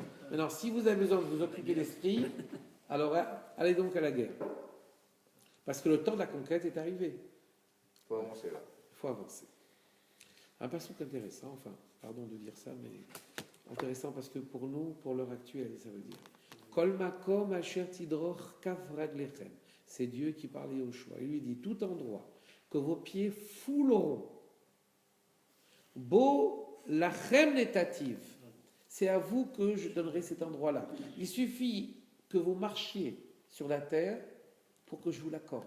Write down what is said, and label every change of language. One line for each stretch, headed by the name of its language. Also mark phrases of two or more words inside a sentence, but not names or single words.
French: Maintenant, si vous avez besoin de vous occuper l'esprit, alors allez donc à la guerre. Parce que le temps de la conquête est arrivé. Il faut avancer là. Il faut avancer. Un passouk intéressant, enfin, pardon de dire ça, mais intéressant parce que pour nous, pour l'heure actuelle, ça veut dire
Hebrew: כל מקום אשר תדרוך כף רגלכם.
French: C'est Dieu qui parlait au choix. Il lui dit tout endroit que vos pieds fouleront.
Hebrew: בו לכם נתתיו.
French: C'est à vous que je donnerai cet endroit-là. Il suffit que vous marchiez sur la terre pour que je vous l'accorde.